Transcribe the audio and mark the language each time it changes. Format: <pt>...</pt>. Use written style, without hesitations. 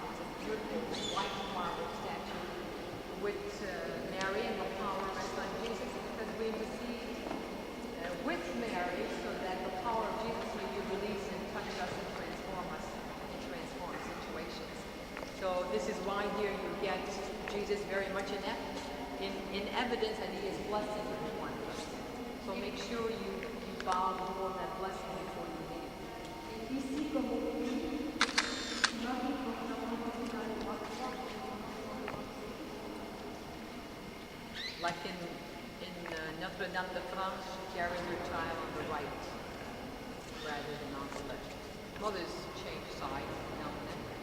<en>It's a beautiful white marble statue with Mary and the power of her son Jesus, because we received with Mary so that the power of Jesus may be released and touch us and transform situations. So this is why here you get Jesus very much inept, in evidence that he is blessing each one of us. So make sure you bow before that blessing before you leave.</en> <fr>Et ici, comme au pays, Marie porte la main dans le droit.</fr> <en>Like in Notre-Dame de France, she carries her child on the right rather than on the left. Mothers change side now and then.</en>